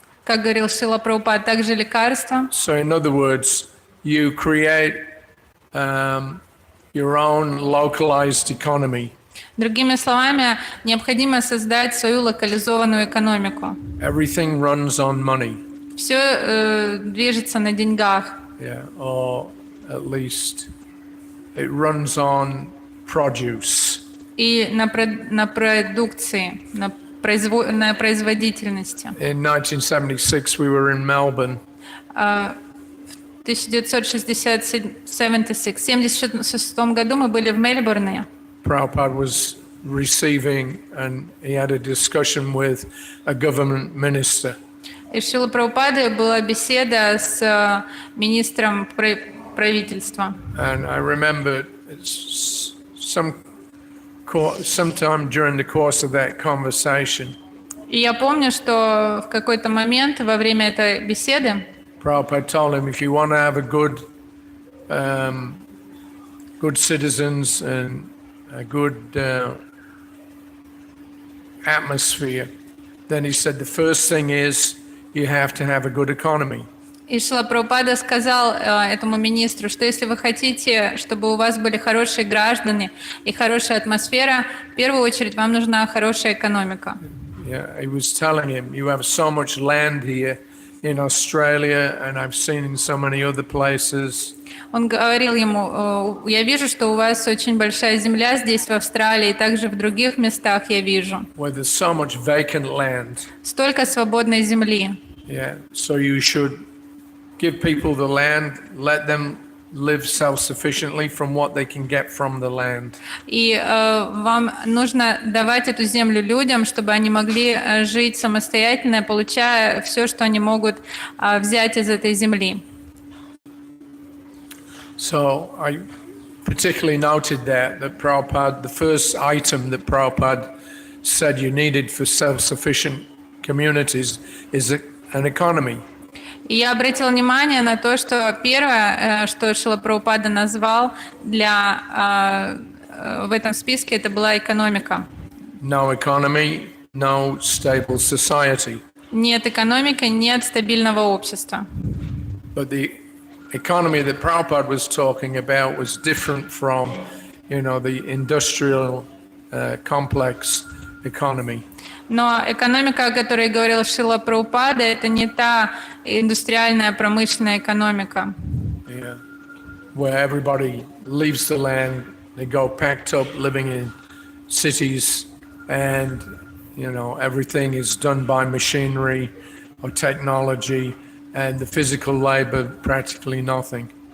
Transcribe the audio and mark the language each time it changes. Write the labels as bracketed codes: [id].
[ru] Как говорил Шрила Прабхупад, также лекарства. [en] So in other words, you create your own localized economy. [ru] Другими словами, необходимо создать свою локализованную экономику. [en] Everything runs on money. [ru] Все движется на деньгах. [en] Yeah, or at least it runs on produce. [ru] И на продукции, на производительности. [en] In 1976, we were in Melbourne. [ru] В 1976 году мы были в Мельбурне. [en] Prabhupada was receiving, and he had a discussion with a government minister. [ru] И в Шрила Прабхупады была беседа с министром правительства. [en] And I remember sometime during the course of that conversation, [ru] И я помню, что в какой-то момент во время этой беседы [en] Prabhupada told him, if you want to have a good citizens and a good atmosphere, then he said the first thing is you have to have a good economy. [ru] И Шрила Прабхупада сказал этому министру, что если вы хотите, чтобы у вас были хорошие граждане и хорошая атмосфера, в первую очередь вам нужна хорошая экономика. [en] Yeah, he was telling him, you have so much land here in Australia, and I've seen in so many other places. [ru] Он говорил ему, я вижу, что у вас очень большая земля здесь, в Австралии, и также в других местах я вижу. [en] Where there's so much vacant land. [ru] Столько свободной земли. [en] Yeah, so you should give people the land, let them live self-sufficiently from what they can get from the land. [ru] И вам нужно давать эту землю людям, чтобы они могли жить самостоятельно, получая все, что они могут взять из этой земли. [en] So I particularly noted that Prabhupada, the first item that Prabhupada said you needed for self-sufficient communities is an economy. [ru] И я обратила внимание на то, что первое, что Шрила Прабхупада назвал в этом списке, это была экономика. [en] No economy, no stable society. [ru] Нет экономики, нет стабильного общества. [en] But the economy that Prabhupada was talking about was different from, the industrial complex economy. [ru] Но экономика, о которой говорил Шрила Прабхупада, это не та индустриальная промышленная экономика. Yeah. [en] Where everybody leaves the land, they go packed up living in cities, and everything is done by machinery or technology, and the physical labor practically nothing.